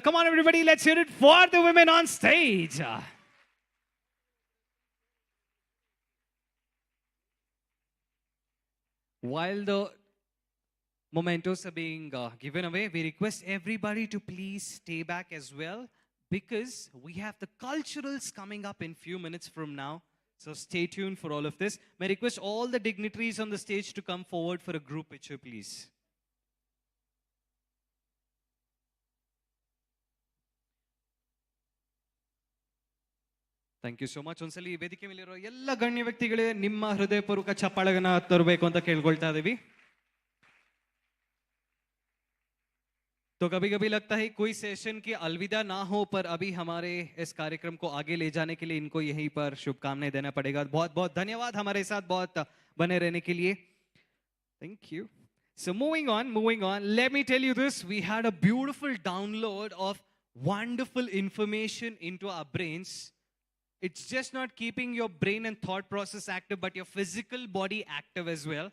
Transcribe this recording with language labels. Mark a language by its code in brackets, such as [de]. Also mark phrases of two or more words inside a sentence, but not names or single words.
[en] Come on, everybody, let's hear it for the women on stage. While the mementos are being given away, we request everybody to please stay back as well, because we have the culturals coming up in few minutes from now. So stay tuned for all of this. May I request all the dignitaries on the stage to come forward for a group picture, please. Thank you so much. [kn] ಒಂದ್ಸಲಿ ವೇದಿಕೆ ಮೇಲಿರೋ ಎಲ್ಲ ಗಣ್ಯ ವ್ಯಕ್ತಿಗಳೇ ನಿಮ್ಮ ಹೃದಯಪೂರ್ವಕ ಚಪ್ಪಾಳೆಗನ್ನ ತರಬೇಕು ಅಂತ ಕೇಳ್ಕೊಳ್ತಾ ಇದೀವಿ. [hi] तो कभी कभी लगता है कोई सेशन की अलविदा ना हो, पर अभी हमारे इस कार्यक्रम को आगे ले जाने के लिए इनको यहीं पर शुभकामनाएं देना पड़ेगा. बहुत बहुत धन्यवाद हमारे साथ बहुत बने रहने के लिए. [en] Thank you. So moving on, let me tell you this. We had a beautiful download of wonderful information into our brains. It's just not keeping your brain and thought process active, but your physical body active as well.